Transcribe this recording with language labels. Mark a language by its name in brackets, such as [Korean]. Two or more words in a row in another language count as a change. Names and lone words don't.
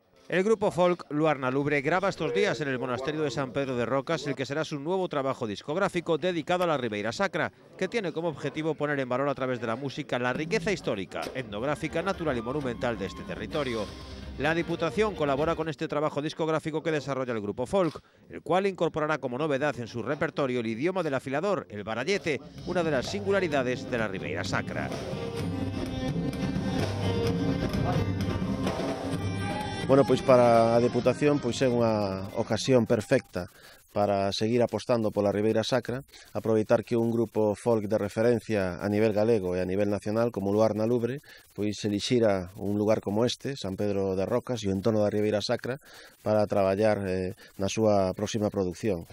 [Spanish] El grupo folk Luarna Lubre graba estos días en el monasterio de San Pedro de Rocas el que será su nuevo trabajo discográfico dedicado a la Ribeira Sacra, que tiene como objetivo poner en valor a través de la música la riqueza histórica, etnográfica, natural y monumental de este territorio. La Diputación colabora con este trabajo discográfico que desarrolla el grupo folk, el cual incorporará como novedad en su repertorio el idioma del afilador, el barallete, una de las singularidades de la Ribeira Sacra. [Galician] Bueno, pois para a Deputación pois é unha ocasión perfecta para seguir apostando pola Ribeira Sacra, aproveitar que un grupo folk de referencia a nivel galego e a nivel nacional como Luarna Lubre, pois elixira un lugar como este, San Pedro de Rocas e o entorno da Ribeira Sacra, para traballar na súa próxima produción.